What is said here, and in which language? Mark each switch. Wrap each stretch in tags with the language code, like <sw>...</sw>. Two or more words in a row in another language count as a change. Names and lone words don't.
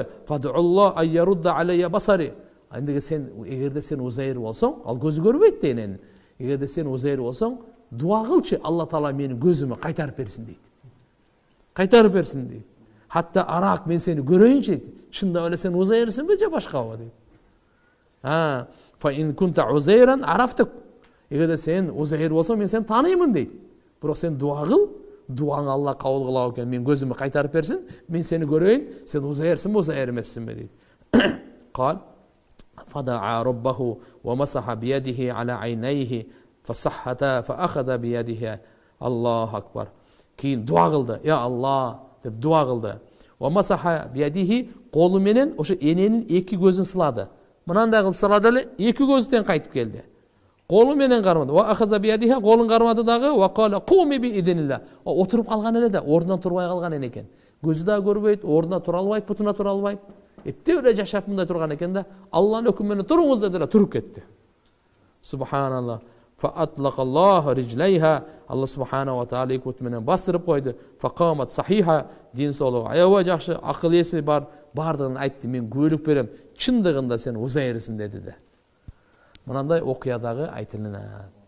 <ar>فادع الله أن يرد علي بصري.</ar> <ky>Андыгы сен, эгерде сен Узайр болсоң, ал көзү көрбөйт да энени. Эгерде сен Узайр болсоң, дуа кылчы, Алла Таала менин көзүмө кайтарып берсин дейт. Кайтарып берсин дейт.</ky> <ar>حتى أراك</ar> <ky>мен сени көрөйүнчү дейт. Чындап эле сен Узайрсыңбы же башкабы дейт.</ky> <ar>فإن كنت عزيرا عرفتك.</ar> <ky>Эгерде сен Узайр болсоң, мен сени тааныймын дейт. Бирок сен дуа кыл, дуаң Алла кабыл кыла экен, мен көзүмө кайтарып берсин, мен сени көрөйүн, сен Узайрсыңбы, Узайр эмессиңби дейт.</ky> <ar>قال فدعا ربه ومسح بيده على عينيها فصحتا فأخذ بيده. الله أكبر.</ar> <ky>Кийин дуа кылды.</ky> <ar>يا الله</ar> <ky>деп дуа кылды.</ky> <ar>ومسح بيده,</ar> <ky>колу менен ошо эненин эки көзүн сылады. Мынандай кылып сылады эле, эки көзү тең кайтып келди. Колу менен кармады.</ky> <ar>وأخذ بيده,</ar> <ky>колун кармады дагы.</ky> <ar>وقال قومي بإذن الله.</ar> <ky>Отуруп калган эле да, ордунан турбай калган экен. Көзү да көрбөйт, ордуна тура албайт, бутуна тура албайт. Эптеп эле жашап мындай турган экен да. Алланын өкүмү менен туруңуз деди эле, туруп кетти. Субханаллах.</ky> <ar>فأطلق الله رجليها.</ar> <ky>Алла</ky> <ar>سبحانه وتعالى</ar> <ky>эки бут менен бастырып койду.</ky> <ar>فقامت صحيحة.</ar> <ky>Дин соолугу аябай жакшы, акыл эси бар, бардыгын айтты. Мен күбөлүк берем. Чындыгында сен Узайрсың деди да. Мынандай окуя дагы айтылат.</ky>